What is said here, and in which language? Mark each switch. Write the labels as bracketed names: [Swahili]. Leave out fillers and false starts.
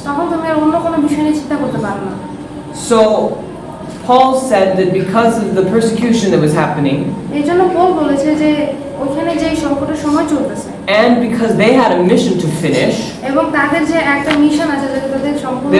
[Bangla] তখন তুমি আর অন্য কোনো বিষয় নিয়ে চিন্তা করতে পারো না। [English] So, Paul said that because of the persecution that was happening, [Bangla] এই জন্য পৌল বলেছে যে ওইখানে যে সংকটের সময় চলতেছে [English] and because they had a mission to finish, [Bangla] এবং তাদের যে একটা মিশন আছে যেটা তাদের সম্পূর্ণ,